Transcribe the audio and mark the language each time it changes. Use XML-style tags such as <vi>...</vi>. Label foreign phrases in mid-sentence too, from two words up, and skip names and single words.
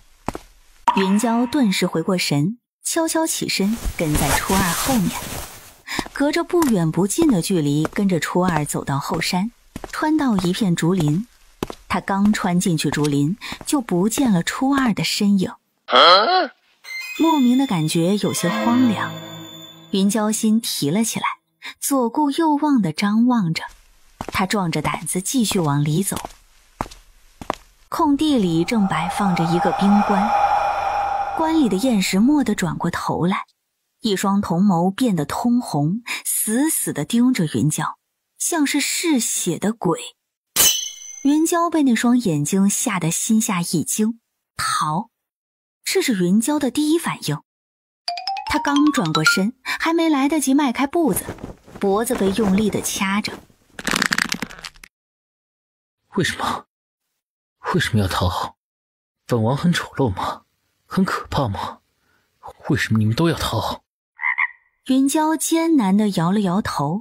<zh>雲嬌頓時回過神，悄悄起身跟在初二後面，隔着不遠不近的距離跟着初二走到後山，穿到一片竹林。他剛穿進去竹林，就不見了初二的身影。莫名的感覺有些荒涼，雲嬌心提了起来，左顧右望地張望着。他壯着膽子繼續往裡走。空地裡正擺放着一個冰棺，棺裡的燕石蓦地轉過頭來，一雙瞳眸變得通紅，死死地盯着雲嬌，像是嗜血的鬼。雲嬌被那雙眼睛嚇得心下一驚，逃，這是雲嬌的第一反應。她剛轉過身，還沒來得及邁開步子，脖子被用力地掐着。為什麼？為什麼要逃？本王很醜陋嗎？很可怕嗎？為什麼你們都要逃？雲嬌艱難地搖了搖頭。</zh>